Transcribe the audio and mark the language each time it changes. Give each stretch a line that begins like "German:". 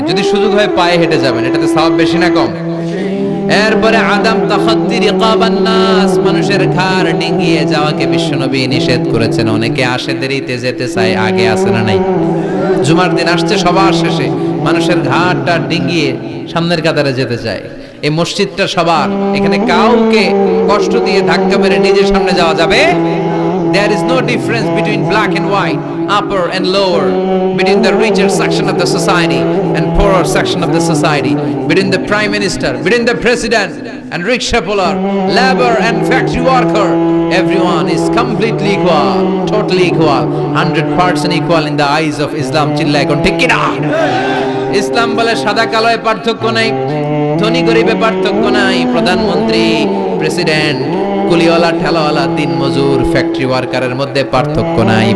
Bangla: যদি সুযোগ হয় পায়ে হেঁটে যাবেন, এটাতে সওয়াব বেশি না কম? এরপরে
Arabic: আদাম তাখাদ্দি রিকাবান নাস,
Bangla: মানুষের ঘাড় ডিঙিয়ে যাওয়াকে বিশ্বনবী নিষেধ করেছেন। অনেকে আসে দেরিতে যেতে চায়, আগে আসে না নাই? জুমার দিন আসছে সবার শেষে, মানুষের ঘাড়টা ডিঙিয়ে সামনের কাতারে যেতে চায়। এই মসজিদটা সবার, এখানে কাউকে কষ্ট দিয়ে ধাক্কা মেরে নিজের সামনে যাওয়া যাবে?
English: There is no difference between black and white, upper and lower, between the richer section of the society and poorer section of the society, between the prime minister, between the president and rickshaw puller, labor and factory worker. Everyone is completely equal, totally equal, 100% equal in the eyes of Islam.
Bangla: চিল্লায় কোন ঠিক কি না? ইসলাম বলে সাদা কালোয় পার্থক্য নাই, ধনী গরিবে পার্থক্য নাই, প্রধানমন্ত্রী, প্রেসিডেন্ট, কুলিওয়ালা, ঠেলাওয়ালা, দিন মজুর, ফ্যাক্টরি ওয়ার্কারের মধ্যে পার্থক্য নাই।